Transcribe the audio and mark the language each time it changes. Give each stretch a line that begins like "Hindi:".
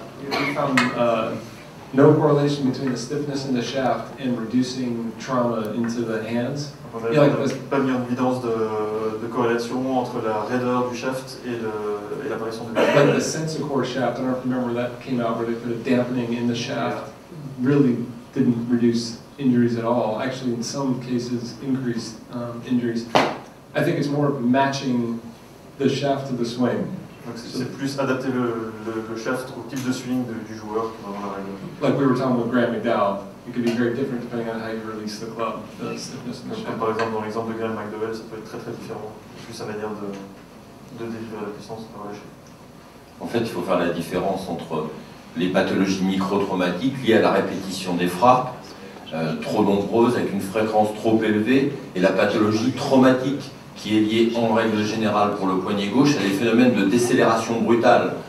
English: We found no correlation between the stiffness in the shaft and reducing trauma into the hands.
French: On n'a pas mis en évidence de corrélation entre la raideur du shaft et l'apparition de blessures.
English: Like the sensor shaft, I don't remember that came out where they put a dampening in the shaft, really didn't reduce injuries at all. Actually, in some cases, increased injuries. I think it's more matching the shaft to the swing.
French: Donc c'est plus adapter le shaft au type de swing du joueur que vraiment la règle.
English: Like we were talking with Graham McDowell, it could be very different depending on how you release the club, the stiffness in the shaft.
French: Par exemple, dans l'exemple de Graham McDowell, ça peut être très différent. Plus sa manière de délivrer la puissance et de relâcher. En fait, il faut faire la différence entre les pathologies micro-traumatiques liées à la répétition des frappes, trop nombreuses, avec une fréquence trop élevée, et la pathologie traumatique qui est liée en règle générale pour le poignet gauche à des phénomènes de décélération brutale.